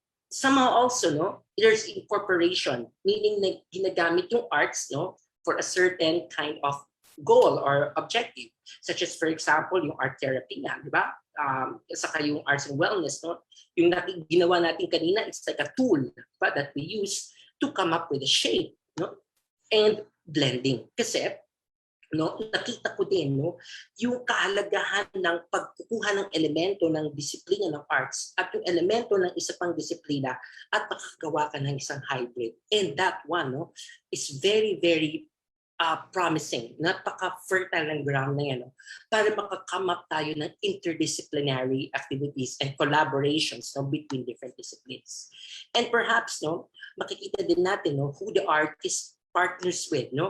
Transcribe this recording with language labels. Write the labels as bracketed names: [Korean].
[English] Somehow also, there's incorporation, meaning [Filipino] na ginagamit yung [English] arts for a certain kind of goal or objective, such as for example yung art therapy nga, di ba? Saka yung arts and wellness, [Filipino] yung ginawa natin kanina, [English] it's like a tool that we use to come up with a shape, and blending. [Filipino] Kasi nakita ko din yung kahalagahan ng pagkukuha ng elemento ng disiplina ng arts at yung elemento ng isa pang disiplina at makakagawa ka ng isang hybrid. [English] And that one is very, very promising, [Filipino] napaka-fertile ng ground na yan para makakame up tayo ng [English] interdisciplinary activities and collaborations between different disciplines. And perhaps [Filipino] makikita din natin [English] who the artist partners with.